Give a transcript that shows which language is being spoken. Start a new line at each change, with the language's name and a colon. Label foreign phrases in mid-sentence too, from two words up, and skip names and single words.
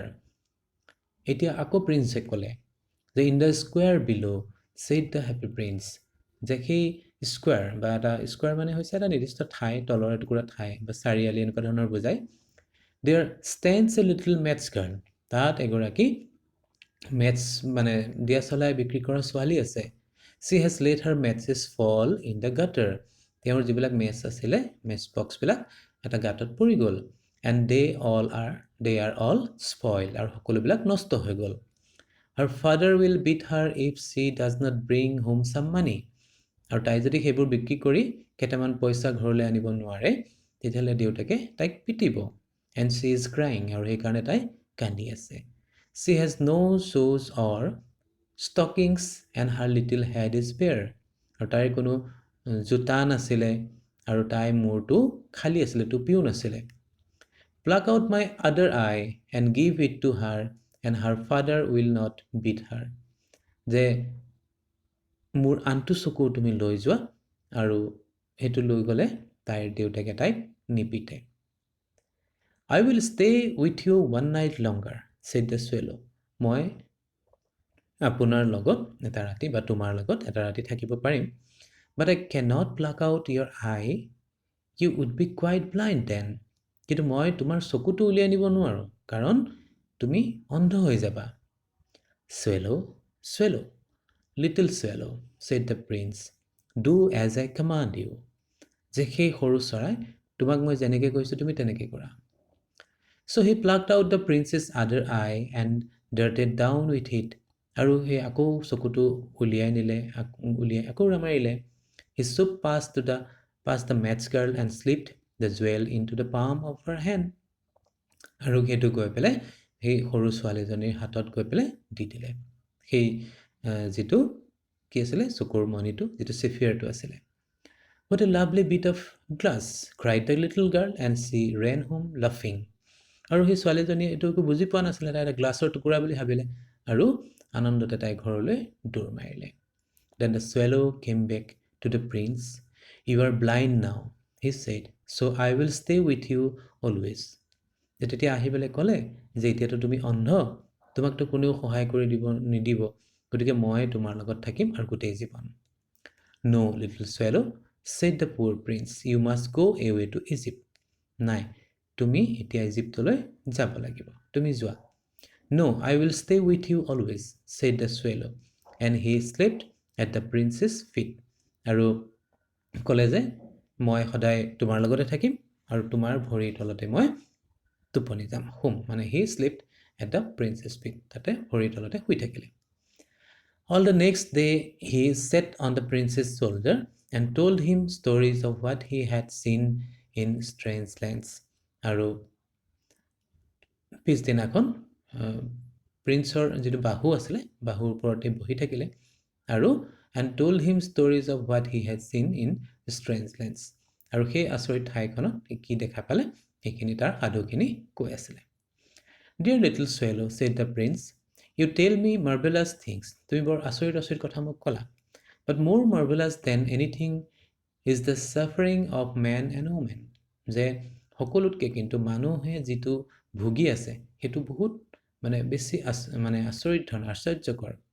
Assamese: এতিয়া আকৌ প্ৰিন্সে ক'লে যে
English: in the square below said the Happy Prince,
Assamese: যে সেই স্কুৱেৰ বা এটা স্কুৱেৰ মানে হৈছে এটা নিৰ্দিষ্ট ঠাই, তলৰ এটুকুৰা ঠাই বা চাৰিআলি এনেকুৱা ধৰণৰ বুজায়।
English: there stands a little match girl,
Assamese: তাত এগৰাকী মেটছ মানে দিয়া চলাই বিক্ৰী কৰা ছোৱালী আছে।
English: She has let her matches fall in the gutter,
Assamese: তেওঁৰ যিবিলাক মেচ আছিলে, মেচ বক্সবিলাক এটা গাঁতত পৰি গ'ল।
English: And they are all spoiled,
Assamese: আৰু সকলোবিলাক নষ্ট হৈ গ'ল।
English: Her father will beat her if she does not bring home some money,
Assamese: আৰু তাই যদি সেইবোৰ বিক্ৰী কৰি কেইটামান পইচা ঘৰলৈ আনিব নোৱাৰে, তেতিয়াহ'লে দেউতাকে তাইক পিটিব।
English: And she is crying,
Assamese: আৰু সেইকাৰণে তাই কান্দি আছে।
English: She has no shoes or stockings and her little head is bare,
Assamese: আৰু তাইৰ কোনো জোতা নাছিলে, আৰু তাইৰ মূৰটো খালী আছিলে, টুপিও নাছিলে।
English: Pluck out my other eye and give it to her, and her father will not beat her,
Assamese: যে মোৰ আনটো চকু তুমি লৈ যোৱা, আৰু সেইটো লৈ গ'লে তাইৰ দেউতাকে তাইক নিপিতে।
English: I will stay with you one night longer, said the swallow.
Assamese: মই আপোনাৰ লগত এটা ৰাতি বা তোমাৰ লগত এটা ৰাতি থাকিব পাৰিম।
English: But I cannot pluck out your eye, you would be quite blind then.
Assamese: কিন্তু মই তোমাৰ চকুটো উলিয়াই নিব নোৱাৰোঁ, কাৰণ তুমি অন্ধ হৈ যাবা।
English: Swallow, swallow, little swallow, said the prince, do as I command you.
Assamese: যে সেই সৰু চৰাই, তোমাক মই যেনেকৈ কৈছোঁ তুমি তেনেকৈ কৰা।
English: So he plucked out the prince's other eye and darted down with it.
Assamese: আৰু সেই আকৌ চকুটো উলিয়াই নিলে, উলিয়াই আকৌ ৰামাৰিলে।
English: He swooped past the match girl and slipped the jewel into the palm of her hand.
Assamese: আৰু সেইটো গৈ পেলাই সেই সৰু ছোৱালীজনীৰ হাতত গৈ পেলাই দি দিলে, সেই যিটো কি আছিলে, চকুৰ মণিটো, যিটো চেফিয়াৰটো আছিলে।
English: What a lovely bit of glass, cried the little girl, and she ran home laughing.
Assamese: আৰু সেই ছোৱালীজনীয়ে এইটো একো বুজি পোৱা নাছিলে, তাই এটা গ্লাছৰ টুকুৰা বুলি ভাবিলে, আৰু আনন্দতে তাই ঘৰলৈ দৌৰ মাৰিলে।
English: Then the swallow came back to the prince. You are blind now, he said, so I will stay with you always.
Assamese: যে তেতিয়া আহি পেলাই ক'লে যে এতিয়াতো তুমি অন্ধ, তোমাকতো কোনেও সহায় কৰি নিদিব, গতিকে মই তোমাৰ লগত থাকিম আৰু গোটেই জীৱন।
English: No, little swallow, said the poor prince, you must go away to Egypt.
Assamese: নাই, তুমি এতিয়া ইজিপ্তলৈ যাব লাগিব, তুমি যোৱা।
English: No, I will stay with you always, said the swallow, and he slept at the prince's feet.
Assamese: আৰু ক'লে যে মই সদায় তোমাৰ লগতে থাকিম, আৰু তোমাৰ ভৰিৰ তলতে মই টোপনি যাম, শুম, মানে
English: he slept at the prince's feet,
Assamese: তাতে ভৰিৰ তলতে শুই থাকিলে।
English: All the next day he sat on the prince's shoulder and told him stories of what he had seen in strange lands.
Assamese: আৰু পিছদিনাখন প্ৰিন্সৰ যিটো বাহু আছিলে বাহুৰ ওপৰতে বহি থাকিলে আৰু
English: and told him stories of what he had seen in strange lands
Assamese: আৰু সেই আচৰিত ঠাইখনত কি দেখা পালে সেইখিনি তাৰ সাধুখিনি কৈ আছিলে
English: Dear little swallow said the prince you tell me marvelous things
Assamese: তুমি বৰ আচৰিত কথা মোক ক'লা
English: but more marvelous than anything is the suffering of man and woman
Assamese: যে সকলোতকে কিন্তু মানুহে যিটো ভুগি আছে সেইটো বহুত মানে বেছি মানে আচৰিত ধৰণৰ আশ্চৰ্যকৰ